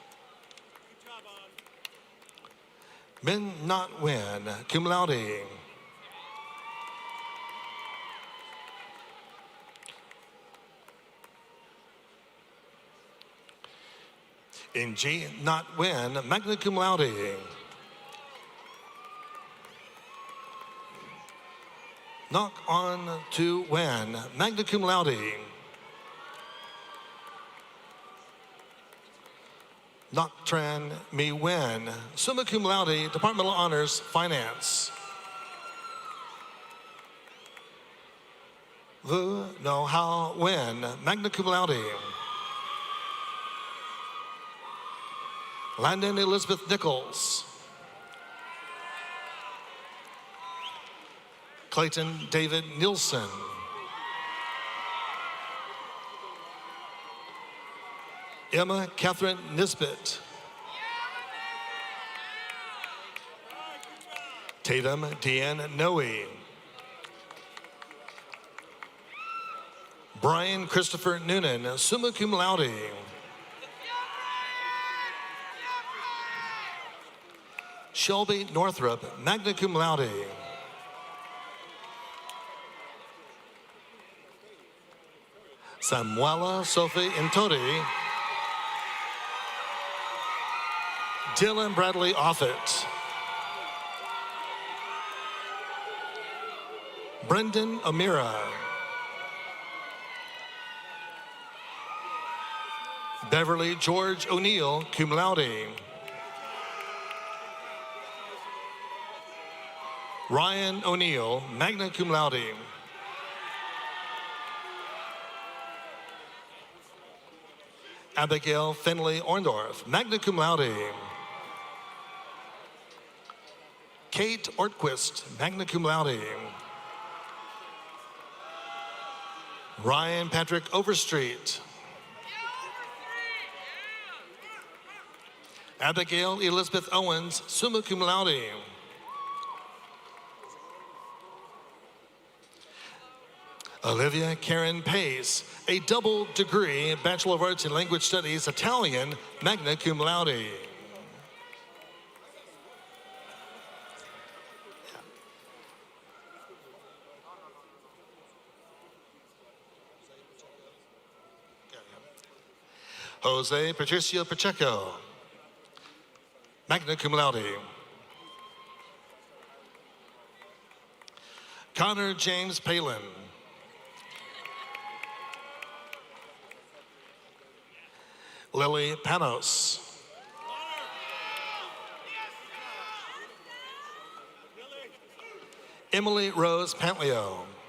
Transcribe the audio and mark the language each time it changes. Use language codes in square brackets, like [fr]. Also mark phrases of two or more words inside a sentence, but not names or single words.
[en] Min Not Nguyen, [la] cum laude. [en] Ng Not Nguyen, [la] magna cum laude. [en] Knock on to Nguyen, [la] magna cum laude. [en] Ngoc Tran Mi Nguyen, [la] summa cum laude, [en] Departmental Honors, Finance. Vu No Hao Nguyen, [la] magna cum laude. [en] Landon Elizabeth Nichols. Clayton David Nielsen. Emma Catherine Nisbet. Tatum Deanne Noe. Brian Christopher Noonan, [la] summa cum laude. [en] Shelby Northrup, [la] magna cum laude. [en] Samuela Sophie Intori. Dylan Bradley Offit. Brendan Amira. Beverly George O'Neill, [la] cum laude. [en] Ryan O'Neill, [la] magna cum laude. [en] Abigail Finley Orndorff, [la] magna cum laude. [en] Kate Ortquist, [la] magna cum laude. [en] Ryan Patrick Overstreet. Abigail Elizabeth Owens, [la] summa cum laude. [en] Olivia Karen Pace, a double degree, Bachelor of Arts in Language Studies, Italian, [la] magna cum laude. [en] Jose Patricio Pacheco, [la] magna cum laude. [en] Connor James Palin. Lily Panos. Emily Rose Pantleo.